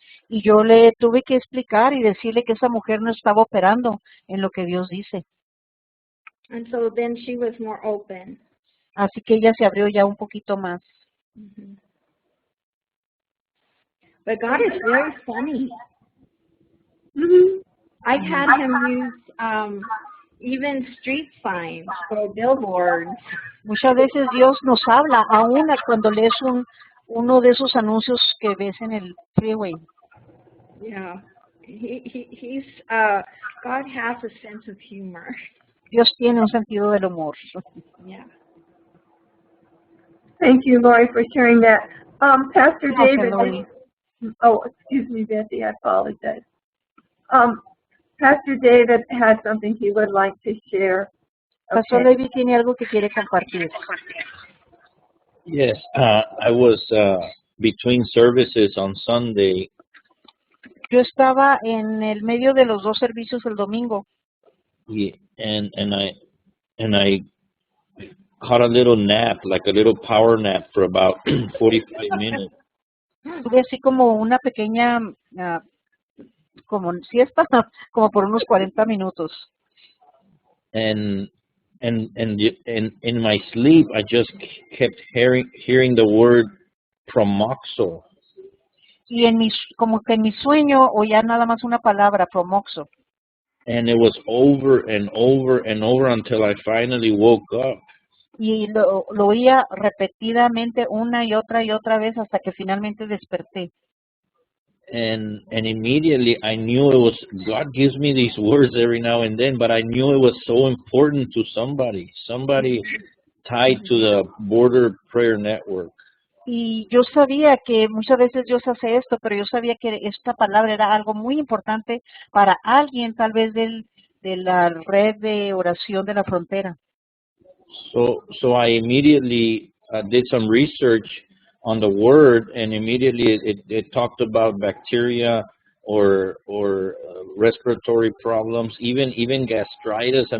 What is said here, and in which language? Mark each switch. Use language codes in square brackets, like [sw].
[es] Y yo le tuve que explicar y decirle que esa mujer no estaba operando en lo que Dios dice. [en] And so then she was more open. [es] Así que ella se abrió ya un poquito más. Mm-hmm. [en] But God is very funny. Mm-hmm. I've had him use even street signs or billboards. [es] Muchas veces Dios nos habla, aún cuando lees uno de esos anuncios que ves en el freeway. [en] Yeah, he's God has a sense of humor. [es] Dios tiene un sentido del humor. [en] Yeah. Thank you, Lori, for sharing that. Pastor [es] Gracias, David. Lori. [en] Oh, excuse me, Betty. I apologize. Pastor David had something he would like to share. [es] Pastor Levi tiene algo que quiere compartir. [en] Yes, I was between services on Sunday, [es] Yo estaba en el medio de los dos servicios el domingo [en] and I caught a little nap, like a little power nap for about 45 minutes. [es] tuve así como una pequeña como siesta, como por unos 40 minutos. [en] And in my sleep, I just kept hearing the word promoxo. [es] Y como que en mi sueño oía nada más una palabra, promoxo. [en] And it was over and over and over until I finally woke up. [es] Y lo oía repetidamente una y otra vez hasta que finalmente desperté. [en] And immediately I knew it was, God gives me these words every now and then, but I knew it was so important to somebody tied to the Border Prayer Network. [es] Y yo sabía que muchas veces Dios hace esto, pero yo sabía que esta palabra era algo muy importante para alguien, tal vez de la red de oración de la frontera. [en] So I immediately did some research on the word, and immediately it talked about bacteria or respiratory problems, even gastritis.